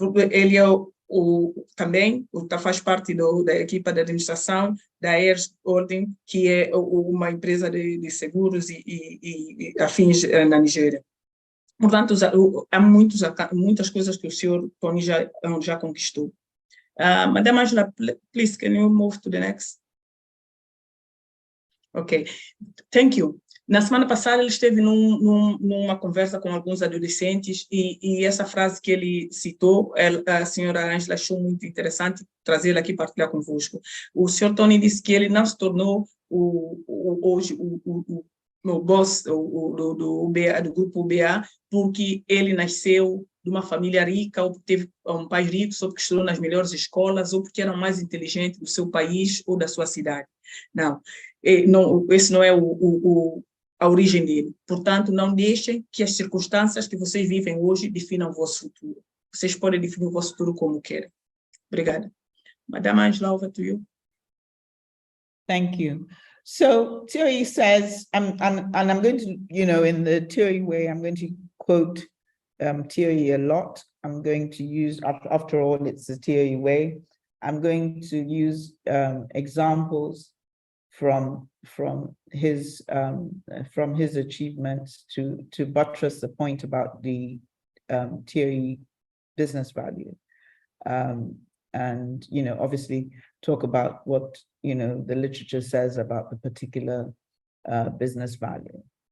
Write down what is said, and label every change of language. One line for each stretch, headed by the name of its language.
Portuguese: Ele é também faz parte da equipa de administração da Heirs Holding, que é uma empresa de seguros e afins na Nigéria. Portanto, há muitas coisas que o senhor Tony já conquistou.
English: Madam Angela, please, can you move to the next? Ok, thank you.
Portuguese: Na semana passada, ele esteve numa conversa com alguns adolescentes e essa frase que ele citou, a senhora Angela achou muito interessante trazê-la aqui e partilhar convosco. O senhor Tony disse que ele não se tornou hoje o boss do grupo UBA porque ele nasceu de uma família rica, ou porque teve um pai rico, ou porque estudou nas melhores escolas, ou porque era o mais inteligente do seu país ou da sua cidade. Não, esse não é a origem dele. Portanto, não deixem que as circunstâncias que vocês vivem hoje definam o vosso futuro. Vocês podem definir o vosso futuro como querem. Obrigada.
English: Madame Angela, over to you. Thank you. So Thierry says, and I'm going to, in the Thierry way, I'm going to quote Thierry a lot. I'm going to use, after all, it's the Thierry way. I'm going to use examples from his achievements to buttress the point about the Thierry business value, and obviously talk about what the literature says about the particular business value.